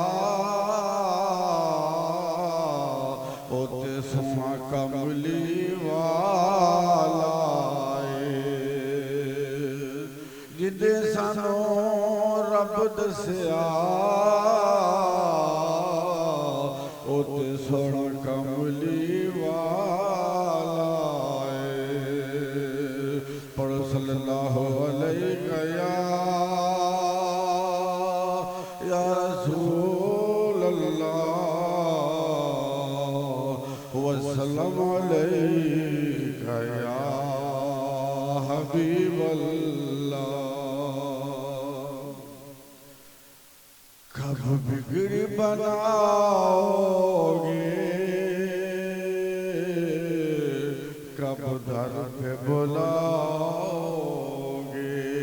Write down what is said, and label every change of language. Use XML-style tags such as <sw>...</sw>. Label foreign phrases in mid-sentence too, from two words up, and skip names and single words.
<pa>ओते सुमा कमली वाला जिन्हें सानू रब दसिया ओते सोना कमली वाला</pa> <ar>पढ़ो صلى الله عليه يا رسول الله وسلم عليك يا حبيب الله.</ar> <ur>कब बिगड़ी बनाओगे कब दर पे बुलाओगे</ur>